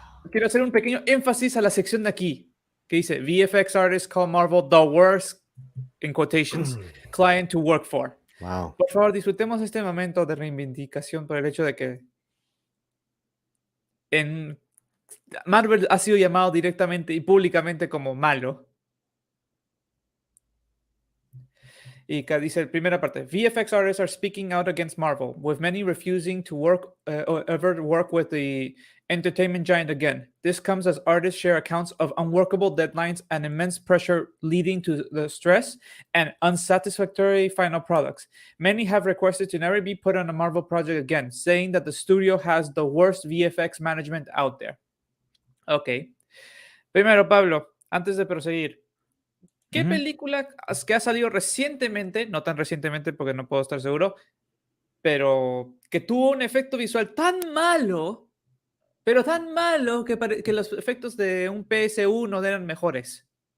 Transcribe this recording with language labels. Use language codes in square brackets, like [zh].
[es] Quiero hacer un pequeño énfasis a la sección de aquí, que dice [en] VFX artists call Marvel the worst, in quotations, client to work for. Wow. [es] Por favor, disfrutemos este momento de reivindicación por el hecho de que Marvel ha sido llamado directamente y públicamente como malo. Y acá dice, primera parte, [en] VFX artists are speaking out against Marvel, with many refusing to ever work with the entertainment giant again. This comes as artists share accounts of unworkable deadlines and immense pressure leading to the stress and unsatisfactory final products. Many have requested to never be put on a Marvel project again, saying that the studio has the worst VFX management out there. Ok. [es] Primero, Pablo, antes de proseguir, ¿qué película que ha salido recientemente, no tan recientemente porque no puedo estar seguro, pero que tuvo un efecto visual tan malo, pero tan malo que los efectos de un PS1 eran mejores?